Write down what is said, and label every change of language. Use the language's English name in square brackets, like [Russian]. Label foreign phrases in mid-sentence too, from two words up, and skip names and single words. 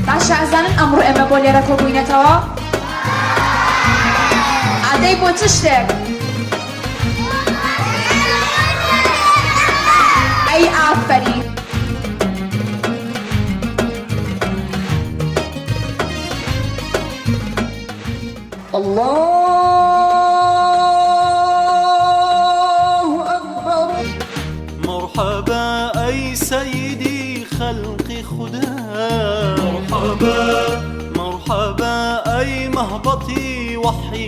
[Central Kurdish] شازانن ئەمڕۆ ئێمە بۆ لێرە کۆبووینەتەوە ئادەی بۆ چ شتێک ئەی ئافەرین [Arabic] الله أكبر. [Persian] مرحبا أي سيدي خلق خدا، مرحبا مرحبا أي مهبطي وحي